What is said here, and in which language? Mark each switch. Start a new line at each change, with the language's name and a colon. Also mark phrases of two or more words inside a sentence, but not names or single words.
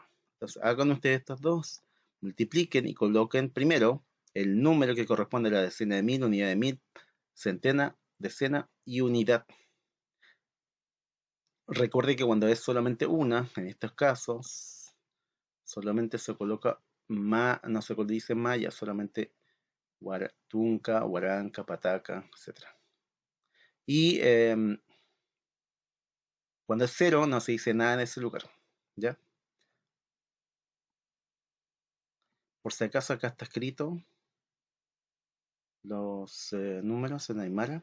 Spanish: Entonces hagan ustedes estos dos, multipliquen y coloquen primero el número que corresponde a la decena de mil, unidad de mil, centena, decena y unidad. Recuerde que cuando es solamente una, en estos casos, solamente se coloca no se dice maya, solamente
Aymara: tunca, huaranca, pataca,
Spanish: etc. Y cuando es cero, no se dice nada en ese lugar. ¿Ya? Por si acaso acá está escrito los números en Aymara.